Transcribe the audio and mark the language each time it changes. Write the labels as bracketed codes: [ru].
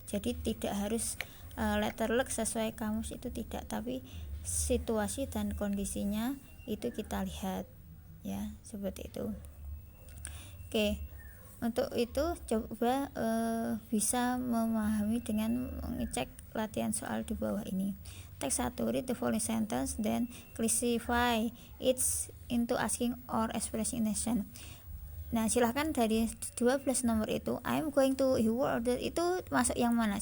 [id] Jadi tidak harus letterlek sesuai kamus, itu tidak, tapi situasi dan kondisinya itu kita lihat, ya, seperti itu. Oke, untuk itu coba bisa memahami dengan mengecek latihan soal di bawah ini. [en] Teks 1, read the following sentence, then classify it into asking or expressing intention. [id] Nah, silahkan dari 12 nomor itu, [en] I'm going to, he will order, [id] itu masuk yang mana?